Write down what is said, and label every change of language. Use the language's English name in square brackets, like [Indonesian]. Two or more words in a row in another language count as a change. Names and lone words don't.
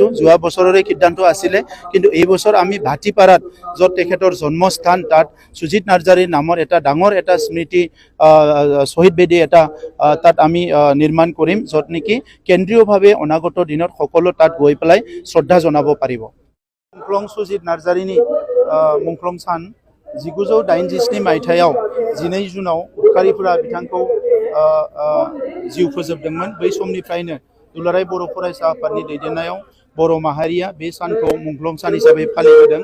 [Assamese] যোৱা বছৰৰে সিদ্ধান্ত আছিলে কিন্তু এই বছৰ আমি ভাটিপাৰাত য'ত তেখেতৰ জন্মস্থান তাত সুজিত নাৰ্জাৰীৰ নামৰ এটা ডাঙৰ এটা স্মৃতি শ্বহীদ বেদী এটা তাত আমি নিৰ্মাণ কৰিম য'ত নেকি কেন্দ্ৰীয়ভাৱে অনাগত দিনত সকলো তাত গৈ পেলাই শ্ৰদ্ধা জনাব পাৰিব। [Bodo] মুংখ্লং সুজিত नार्जारीनि मुंख्लं सान 1987 मायथाइयाव 12 जुनाव उदखारिफोरा बिथांखौ जिउ फोजोबदोंमोन। बै समनिफ्रायनो दुलाराय बर' फरायसा आफादनि दैदेननायाव बर' माहारिया बे सानखौ मुंख्लं सान हिसाबै फालिबोदों।